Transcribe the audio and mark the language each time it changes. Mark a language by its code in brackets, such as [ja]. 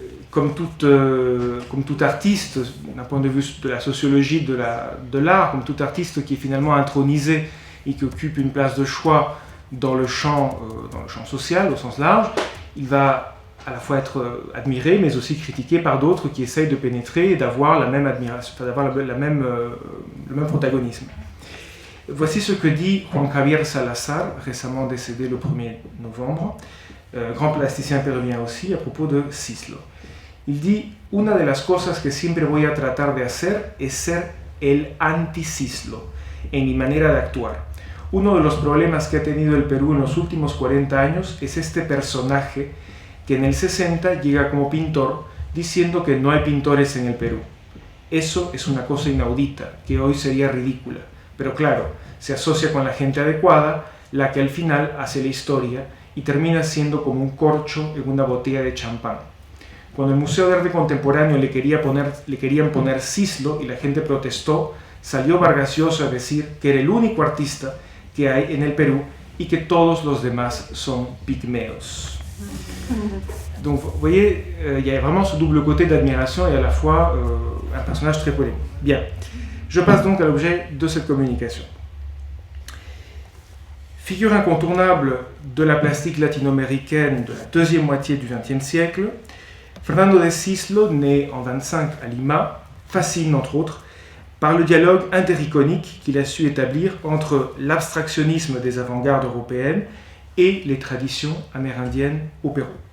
[fr] comme tout artiste, d'un point de vue de la sociologie de l'art, comme tout artiste qui est finalement intronisé et qui occupe une place de choix dans le champ social au sens large, il va à la fois être admiré, mais aussi critiqué par d'autres qui essayent de pénétrer et d'avoir la même admiration, d'avoir le même protagonisme. Voici ce que dit Juan Javier Salazar, récemment décédé le 1er novembre, grand plasticien péruvien aussi, à propos de Cislo. Il dit: [es] Una de las cosas que siempre voy a tratar de hacer es ser el anti-Cislo en mi manera de actuar. Uno de los problemas que ha tenido el Perú en los últimos 40 años es este personaje que en el 60 llega como pintor diciendo que no hay pintores en el Perú. Eso es una cosa inaudita, que hoy sería ridícula, pero claro, se asocia con la gente adecuada, la que al final hace la historia y termina siendo como un corcho en una botella de champán. Cuando el Museo de Arte Contemporáneo le querían poner Cislo y la gente protestó, salió Vargas Llosa a decir que era el único artista que hay en el Perú y que todos los demás son pygméos. [fr] Donc vous voyez, il y a vraiment ce double côté d'admiration et à la fois un personnage très polémique. Bien, je passe donc à l'objet de cette communication. Figure incontournable de la plastique latino-américaine de la deuxième moitié du XXe siècle, Fernando de Cislo, né en 25 à Lima, fascine entre autres par le dialogue intericonique qu'il a su établir entre l'abstractionnisme des avant-gardes européennes et les traditions amérindiennes au Pérou.